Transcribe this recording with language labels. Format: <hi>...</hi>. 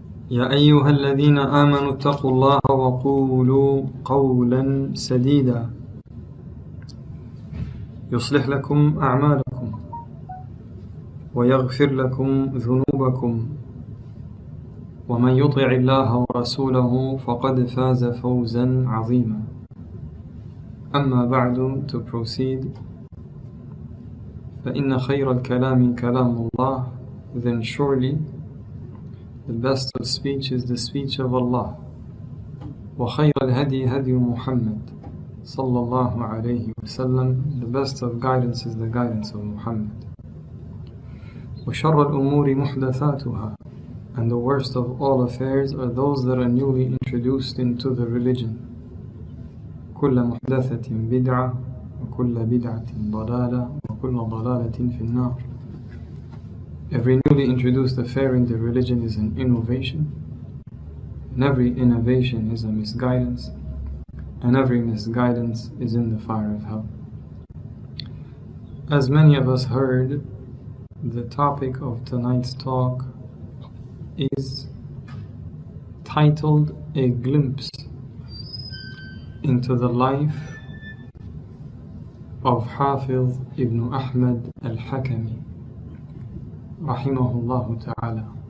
<ar>يا أيها الذين آمنوا اتقوا الله وقولوا قولا سديدا يصلح لكم أعمالكم ويغفر لكم ذنوبكم، ومن يطع الله ورسوله فقد فاز فوزا عظيما. أما بعد,</ar> <en>to proceed,</en> <ar>فإن خير الكلام كلام الله,</ar> <en>then surely the best of speech is the speech of Allah.</en> <ar>وخير الهدي هدي محمد صلى الله عليه وسلم,</ar> <en>the best of guidance is the guidance of Muhammad.</en> <ar>وشر الأمور محدثاتها,</ar> <en>and the worst of all affairs are those that are newly introduced into the religion.</en> <ar>كل محدثة بدعة وكل بدعة ضلالة وكل ضلالة في النار.</ar> <en>Every newly introduced affair in the religion is an innovation, and every innovation is a misguidance, and every misguidance is in the fire of hell. As many of us heard, the topic of tonight's talk is titled A Glimpse into the life of Hafiz ibn Ahmad Al-Hakami, Rahimahullah ta'ala.</en>